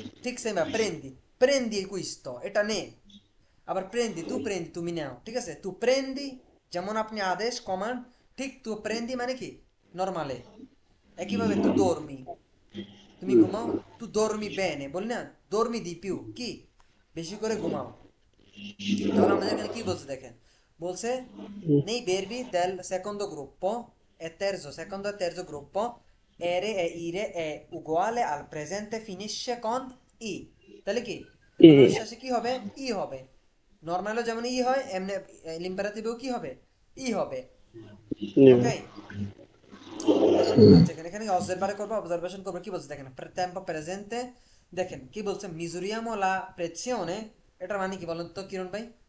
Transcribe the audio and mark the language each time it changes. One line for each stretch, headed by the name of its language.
Bangla: ঠিক same
Italian: prendi questo,
Bangla: এটা নে। আবার prendi তুমি নাও, ঠিক আছে, তু prendi যেমন আপনি আদেশ কমান্ড, ঠিক তু prendi মানে কি নরমালে। একইভাবে তু dormi, তুমি ঘুমাও, তু
Italian: dormi bene,
Bangla: বলি না
Italian: dormi di più,
Bangla: কি বেশি করে ঘুমাও। তাহলে আমাদের এখানে কি বলছে দেখেন, বলছে
Italian: nei verbi del secondo gruppo secondo e terzo gruppo ere e ire è uguale al presente finisce con i,
Bangla: তাহলে কি এগুলোর শেষে কি হবে? ই হবে। নরমালও যেমন ই হয় এমনি ইম্পারেটিভেও কি হবে? ই হবে। ওকে, আচ্ছা এখানে অবজারভারে করবো, অবজারভেশন করবো, কি বলছে দেখেন, টেম্পো প্রেজেন্টে দেখেন কি বলছে, মিজুরিয়ামো লা প্রেসিওনে, এটার মানে কি বলেন তো কিরণ ভাই?